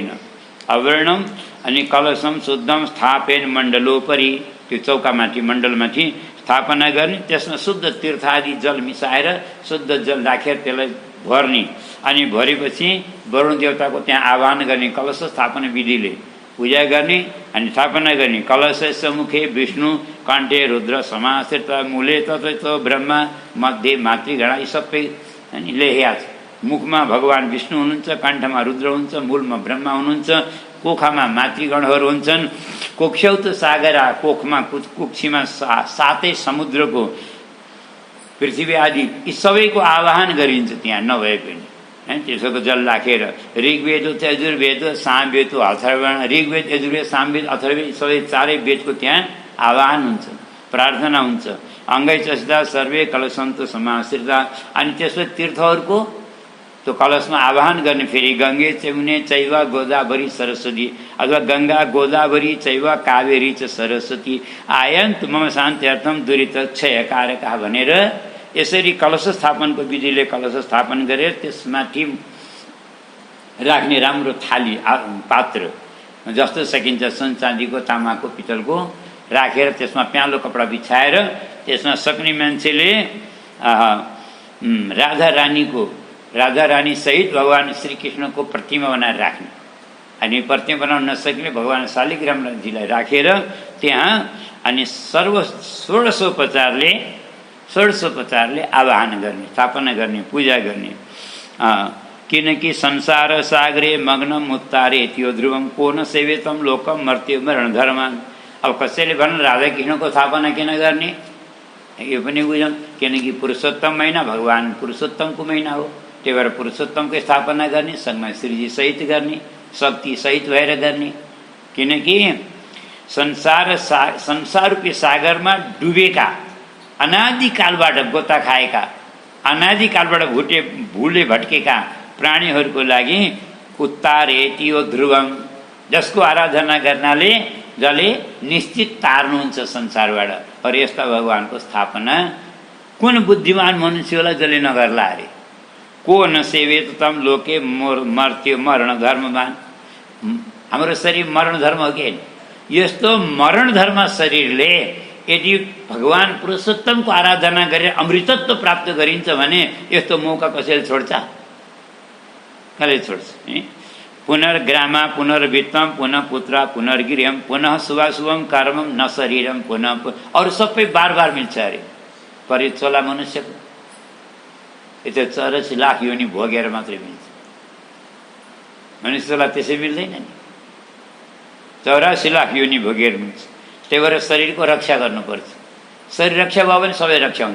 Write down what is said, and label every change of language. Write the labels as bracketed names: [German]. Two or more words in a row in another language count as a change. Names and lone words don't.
[Nepali] अव्रणम अनि [Sanskrit] कलशम शुद्धम स्थापेन मण्डलोपरि [Nepali] त्यो चौकामाथि मण्डलमाथि स्थापना गर्ने, त्यसमा शुद्ध तीर्थ आदि जल मिसाएर शुद्ध जल राखेर त्यसलाई भर्ने अनि भरेपछि वरुण देवताको त्यहाँ आह्वान गर्ने कलश स्थापना विधिले पूजा गर्ने अनि स्थापना गर्ने। [Sanskrit] कलश मुखे विष्णु कण्ठे रुद्र समाश्रित मूले तत्व ब्रह्मा मध्ये मातृगणा [Nepali] यी सबै अनि लेखेका छ। मुखमा भगवान विष्णु हुनुहुन्छ, कण्ठमा रुद्र हुन्छ, मूलमा ब्रह्मा हुनुहुन्छ, कोखामा मातृगणहरू हुन्छन्। [Sanskrit] कोक्ष्यौत सागरा [Nepali] कोखमा कुक्षीमा सातै समुद्रको पृथ्वी आदि यी सबैको आवाहन गरिन्छ त्यहाँ नभए पनि होइन, त्यसको जल राखेर। ऋग्वेद यजुर्वेद सामवेद अथर्वण, ऋग्वेद यजुर्वेद सामवेद अथर्ववेद सबै चारै वेदको त्यहाँ आवाहन हुन्छ, प्रार्थना हुन्छ। [Sanskrit] अङ्गै चसिदा सर्वे कलशन्त समाश्रिता [Nepali] अनि त्यसपछि तीर्थहरूको त्यो कलशमा आवाहन गर्ने फेरि [Sanskrit] गङ्गे चमुने चैव गोदावरी सरस्वती अथवा गङ्गा गोदावरी चैव कावेरी च सरस्वती आयन्त मम शान्त्यर्थम दुरित क्षयकारका [Nepali] भनेर यसरी कलश स्थापनको विधिले कलश स्थापन गरेर त्यसमाथि राख्ने राम्रो थाली पात्र जस्तो सकिन्छ सुन चाँदीको तामाको पितलको राखेर त्यसमा प्यालो कपडा बिछाएर त्यसमा सक्ने मान्छेले राधा रानी सहित भगवान श्रीकृष्णको प्रतिमा बनाएर राख्ने अनि प्रतिमा बनाउन नसक्ने भगवान शालिग्रामजीलाई राखेर त्यहाँ अनि षोडशोपचारले आवाहन गर्ने, स्थापना गर्ने, पूजा गर्ने। [Sanskrit] किनकि संसार सागरे मग्नम उत्तारे त्यो ध्रुवम को न सेवेतम लोकम मर्त्य मरण धर्मान। [Nepali] अब कसैले भन्नु राधा कृष्णको स्थापना किन गर्ने, यो पनि बुझौँ। किनकि पुरुषोत्तम महिना भगवान पुरुषोत्तमको महिना हो, त्यही भएर पुरुषोत्तमको स्थापना गर्ने, सँगमा श्रीजी सहित गर्ने, शक्ति सहित भएर गर्ने। किनकि संसाररूपी सागरमा डुबेका अनादिकालबाट गोता खाएका अनादिकालबाट भूले भट्केका प्राणीहरूको लागि [Sanskrit] उत्तारे त्यो ध्रुवम [Nepali] जसको आराधना गर्नाले जसले निश्चित तार्नुहुन्छ संसारबाट। और यस्ता भगवानको स्थापना कुन बुद्धिमान मनुष्यलाई जसले नगर्ला अरे। [Sanskrit] को न सेवेत तम लोके मर्त्यो मरण धर्मवान। [Nepali] हाम्रो शरीर मरण धर्म हो कि यस्तो मरण धर्म शरीरले यदि भगवान पुरुषोत्तमको आराधना गरेर अमृतत्व प्राप्त गरिन्छ भने यस्तो मौका कसैले छोड्छ? कसले छोड्छ? [Sanskrit] पुनर्ग्रामा पुनर्वित्तम पुनः पुत्र पुनर्गिर्यम पुनः शुभाशुभम कर्मम न शरीरम पुनः [Nepali] अरू सबै बार बार मिल्छ अरे। पर चोला मनुष्यको यो 84 लाख योनि भोगेर मात्रै मिल्छ, मनुष्यलाई त्यसै मिल्दैन नि। 84 लाख योनि भोगेर मिल्छ। त्यही भएर शरीरको रक्षा गर्नुपर्छ। शरीर रक्षा भयो भने सबै रक्षा हुन्छ।